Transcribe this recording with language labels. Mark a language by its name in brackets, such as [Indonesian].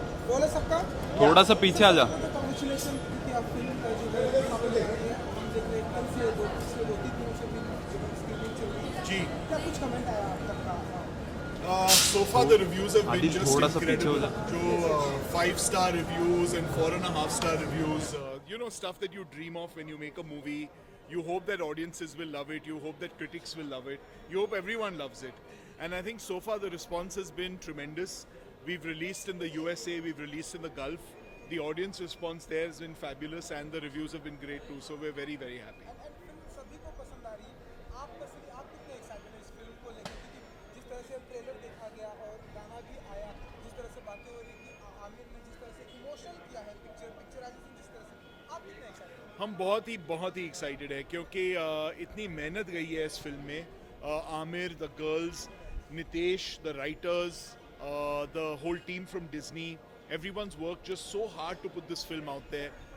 [Hindi] बोले सबका थोड़ा सा पीछे आ जा। कांग्रेचुलेशन कि आप फिल्म का जो है यहाँ पे देख रही है। हम देख रहे हैं कल से दो तीन दिनों से भी स्क्रीनिंग चल रही है। जी क्या कुछ कमेंट आया आप तक का? [English] so far the reviews have been आदि just [Hindi] थोड़ा सा पीछे हो [English] incredible. [Hindi] जा। [English] जो 5-star reviews and 4.5-star reviews, you know, stuff that you dream of when you make a movie. You hope that audiences will love it. You hope that critics will love it. You hope everyone loves it. And I think so far the response has been tremendous. We've released in the USA, we've released in the Gulf. The audience response there has been fabulous and the reviews have been great too. So we're very, very happy. [Hindi] Film सभी को पसंद आ रही। आप personally आप कितने excited हैं इस film को लेकर? क्योंकि जिस तरह से ट्रेलर देखा गया और गाना भी आया, जिस तरह से बातें हो रही थी, आमिर ने जिस तरह से इमोशनल किया है पिक्चराइजेशन जिस तरह से, आप कितने एक्साइटेड हैं? हम बहुत ही एक्साइटेड है क्योंकि इतनी मेहनत गई है इस फिल्म में। [English] Aamir, the girls, Nitesh, the writers, the whole team from Disney, everyone's worked just so hard to put this film out there.